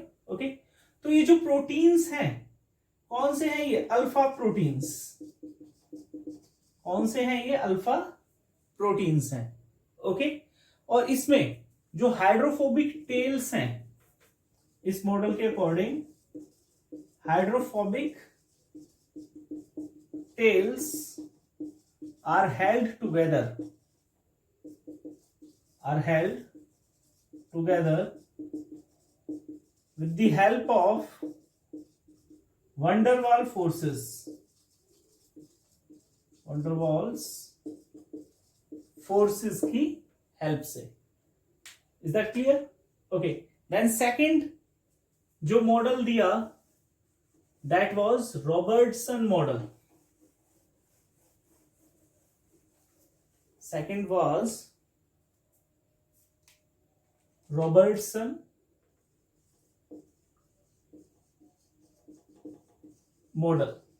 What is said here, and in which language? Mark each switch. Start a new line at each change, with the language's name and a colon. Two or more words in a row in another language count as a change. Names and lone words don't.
Hindi: ओके, तो ये जो प्रोटीन्स हैं कौन से हैं? ये
English: alpha proteins.
Hindi: कौन से हैं? ये
English: alpha proteins
Hindi: हैं। ओके, और इसमें जो
English: hydrophobic tails
Hindi: हैं, इस मॉडल के अकॉर्डिंग हाइड्रोफोबिक
English: टेल्स are held together with the help of van der Waal forces, van der Waals forces
Hindi: की हेल्प से.
English: Is that clear? Okay. then second
Hindi: जो मॉडल दिया
English: that was Robertson model. second was Robertson model.